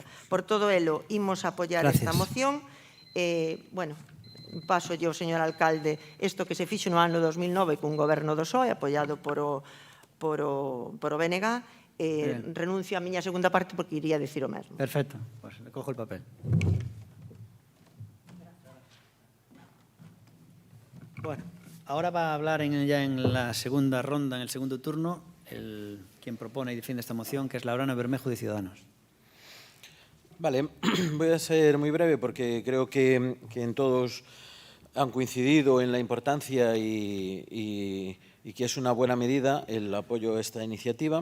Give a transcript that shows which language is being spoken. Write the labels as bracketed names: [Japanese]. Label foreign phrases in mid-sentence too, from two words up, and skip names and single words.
[Galician] Por todo elo, imos apoiar esta moción. [Spanish] Paso yo, [Galician] señor alcalde, isto que se fixo no ano 2009 cun goberno do PSOE, apoiado por o BNG, renuncio a miña segunda parte porque iría decir o mesmo. [Spanish] Perfecto, pues le cojo el papel. Bueno, ahora va a hablar ya en la segunda ronda, en el segundo turno, quien propone y defiende esta moción, que es Laurana Bermejo de Ciudadanos. Vale, voy a ser muy breve porque creo que en todos han coincidido en la importancia y que es una buena medida el apoyo a esta iniciativa.